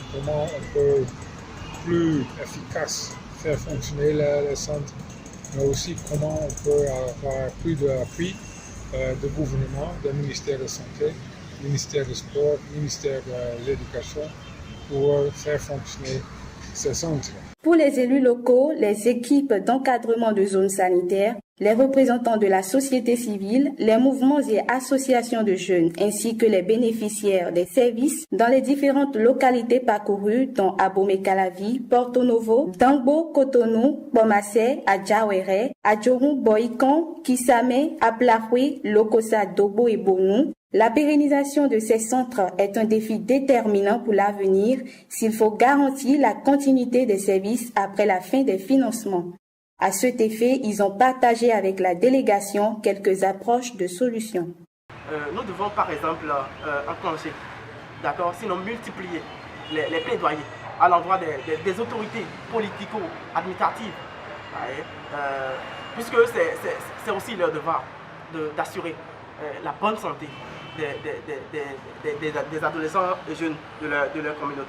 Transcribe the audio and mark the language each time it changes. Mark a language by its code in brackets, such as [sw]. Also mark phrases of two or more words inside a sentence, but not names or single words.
[fr] Comment on peut plus efficace faire fonctionner les centres, mais aussi comment on peut avoir plus d'appui du gouvernement, du ministère de la Santé, ministère du Sport, ministère de l'Éducation pour faire fonctionner ces centres. Pour les élus locaux, les équipes d'encadrement de zones sanitaires, les représentants de la société civile, les mouvements et associations de jeunes, ainsi que les bénéficiaires des services dans les différentes localités parcourues dont Abomey-Calavi, Porto Novo, Dangbo, Cotonou, Bomassé, Adjawere, Adjorou, Boïkon, Kisame, Aplahoué, Lokosa, Dobo et Bonou. La pérennisation de ces centres est un défi déterminant pour l'avenir s'il faut garantir la continuité des services après la fin des financements. À cet effet, ils ont partagé avec la délégation quelques approches de solutions. Nous devons par exemple enclencher, d'accord, sinon multiplier les plaidoyers à l'endroit des autorités politico-administratives, puisque c'est aussi leur devoir d'assurer la bonne santé des adolescents et jeunes de leur communauté.